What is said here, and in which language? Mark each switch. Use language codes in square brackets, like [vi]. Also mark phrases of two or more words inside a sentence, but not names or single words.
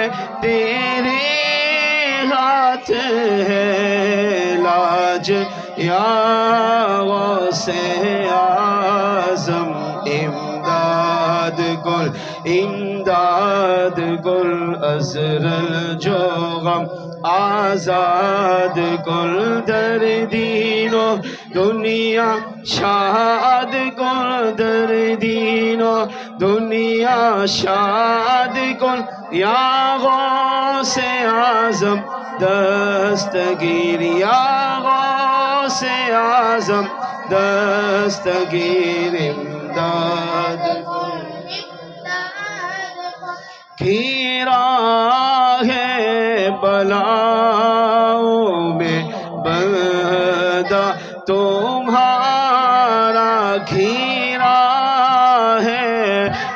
[ur] تیرے ہاتھ ہے لاج یا غوث اعظم [fa] امداد کن امداد کن اسر جو غم آزاد کن در دین و دنیا شاد کن در دین و دنیا شاد کن یا غوث اعظم دستگیر یا غوث اعظم دستگیر امداد کن [ur] کی راہ بلاؤں میں بندہ تمہارا گھیرا ہے